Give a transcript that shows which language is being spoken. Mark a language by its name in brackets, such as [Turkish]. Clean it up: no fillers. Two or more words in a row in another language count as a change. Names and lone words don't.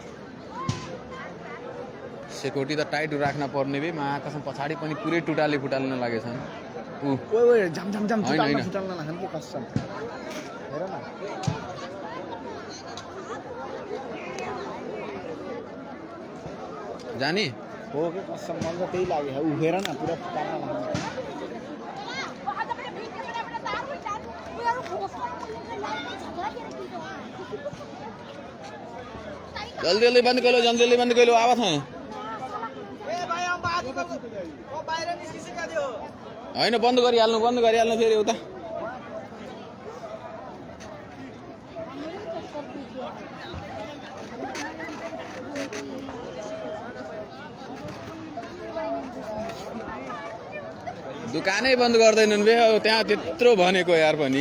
[Nepali] सेक्युरिटी त टाइट राख्न पर्ने बे मा कसम पछाडि पनि पुरै टुटाले फुटाल्न लागेछन् ओइ ओइ झम झम झम हैन हैन फुटाल्न लाग्छन् के कसम हेर न जानी हो के कसम मन त त्यही लाग्यो उ हेर न पुरा फुटाल्न लाग्छ [Hindi] जल्दी जल्दी बंद कर लो जल्दी जल्दी बंद कर लो आवाज है [Nepali] होइन बन्द गरिहाल्नु फेरि उता दुकानै बन्द गर्दैनन् बे त्यहाँ त्यत्रो भनेको यार पनि